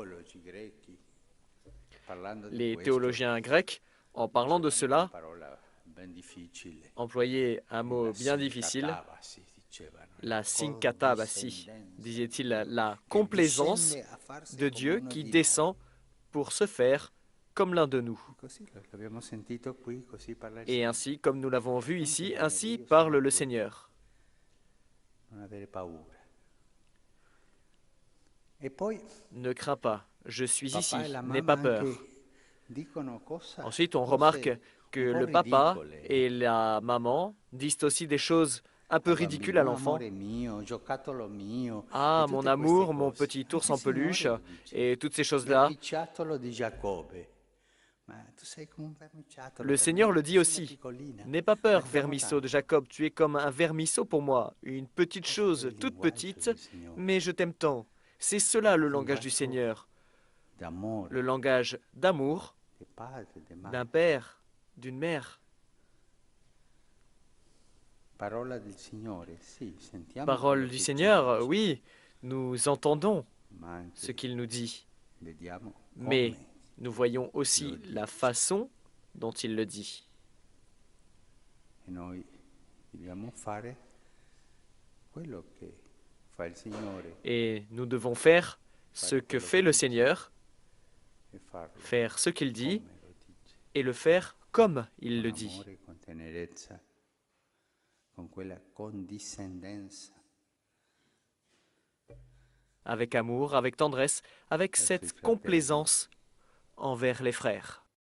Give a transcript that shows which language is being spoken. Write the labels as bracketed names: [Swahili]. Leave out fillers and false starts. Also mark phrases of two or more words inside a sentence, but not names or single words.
[French] Les théologiens grecs, en parlant de cela, employaient un mot bien difficile, la synkatabasie, disait-il, la complaisance de Dieu qui descend pour se faire comme l'un de nous. Et ainsi, comme nous l'avons vu ici, ainsi parle le Seigneur. [Italian] E poi [French] Ne crains pas, je suis [Italian] papà [French] ici, [Italian] e la [French] n'aie [Italian] mamma [French] pas peur. [Italian] anche dicono cosa, [French] Ensuite, on [Italian] cose [French] remarque que [Italian] un po' [French] le papa [Italian] ridicole. [French] et la maman disent aussi des choses un peu [Italian] Al [French] ridicules à [Italian] bambino, [French] l'enfant. [Italian] amore mio, giocattolo mio, [French] Ah, [Italian] e [French] mon [Italian] tutte queste [French] amour, mon [Italian] cose. [French] petit [Italian] Anche [French] ours [Italian] il [French] en peluche, [Italian] Signore lo dice. [French] et toutes ces choses-là. [Italian] Vermiciattolo di Giacobbe. Ma tu sei come un vermiciattolo [French] Le [Italian] per [French] Seigneur [Italian] me, [French] le dit [Italian] sei una [French] aussi. [Italian] piccolina. [French] N'aie pas peur, [Italian] L'abbiamo [French] vermisseau de [Italian] tanto. [French] Jacob, tu es comme un vermisseau pour moi, une petite [Italian] Questo è [French] chose [Italian] il [French] toute [Italian] linguaggio [French] petite, [Italian] del Signore. [French] mais je t'aime tant. C'est cela le [Italian] Il [French] langage du [Italian] linguaggio [French] Seigneur, [Italian] d'amore, [French] le langage d'amour [Italian] di padre, di madre. [French] d'un père, d'une mère. [Italian] Parola del Signore, sì, sentiamo [French] Parole [Italian] quello [French] du [Italian] che [French] Seigneur, [Italian] ci dice, [French] oui, nous entendons [Italian] ma anche [French] ce qu'il nous dit, [Italian] vediamo [French] mais [Italian] come [French] nous voyons aussi [Italian] lo dice. [French] la façon dont il le dit. [Italian] E noi dobbiamo fare quello che fa il Signore [French] Et nous devons faire ce que fait le Seigneur, [Italian] e farlo [French] faire ce qu'il dit [Italian] come lo dice, [French] et le faire comme il [Italian] con [French] le dit, [Italian] amore, con tenerezza, con quella condiscendenza [French] avec amour, avec tendresse, avec [Italian] verso i [French] cette [Italian] fratelli. [French] complaisance envers les frères.